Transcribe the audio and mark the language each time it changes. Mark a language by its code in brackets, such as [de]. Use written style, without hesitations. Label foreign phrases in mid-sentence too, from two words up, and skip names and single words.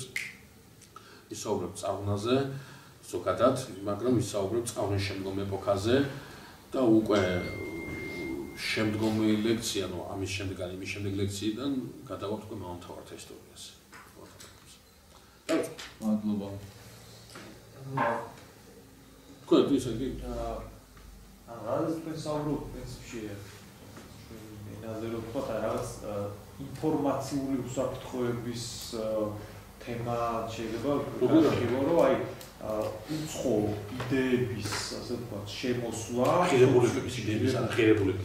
[ka] ვისაუბრებ წარღვნაზე ზოგადად, მაგრამ ვისაუბრებ წარღვნის შემდგომ ეპოქაზე და უკვე შემდგომი ლექცია, ნუ ამის შემდეგ ან იმის შემდეგ ლექციიდან გადავართ უკვე მომთავრად ისტორიას. მადლობა. [en] Good, this is good. Раз pensavo, [ka] პრინციპში ენაზე რო ვთქვა, რაღაც ინფორმაციული უსაფრთხოების თემა შეიძლება გახსოვო, რომ აი უცხო იდეების, ასე ვთქვათ, შემოსვლა, ღირებულებების იდეების, ღირებულებების,